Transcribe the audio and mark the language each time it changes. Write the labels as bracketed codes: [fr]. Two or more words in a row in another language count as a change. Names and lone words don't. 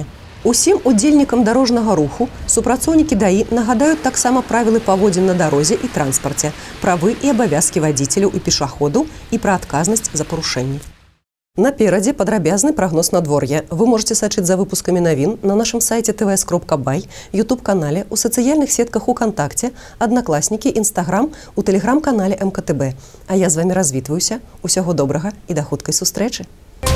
[be] Усім удзельнікам дарожнага руху супрацоўнікі ДАІ нагадаюць таксама правілы паводзін на дарозе і транспарце, правы і абавязкі вадзіцеляў і пешаходаў і пра адказнасць за парушэнні. Наперадзе падрабязны прагноз надвор'я. [ru] Вы можете [be] сачыць за выпускамі навін на нашым сайце tvs.by, YouTube-канале, у сацыяльных сетках УКонтакце, Аднакласнікі, Інстаграм, у тэлеграм-канале МКТБ. А я з вамі развітваюся. Усяго добрага і да хуткай сустрэчы.